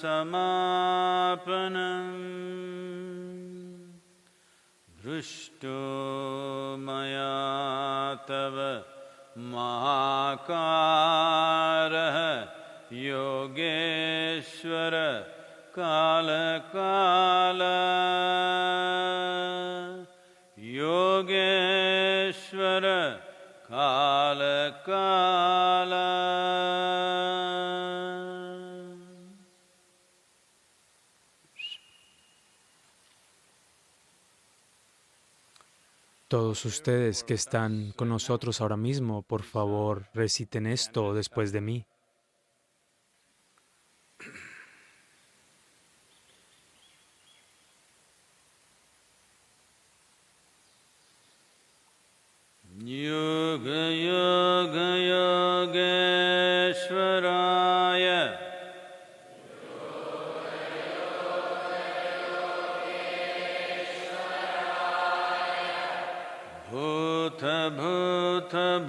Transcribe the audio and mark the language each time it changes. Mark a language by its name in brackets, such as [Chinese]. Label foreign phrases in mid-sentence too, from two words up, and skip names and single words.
[Sanskrit] समापनम् दृष्टो मया तव महाकारः योगेश्वर काल योगेश्वर काल [Spanish] Todos ustedes que están con nosotros ahora mismo, por favor, reciten esto después de mí. [Sanskrit] योग योग योगेश्वराय भूत भूत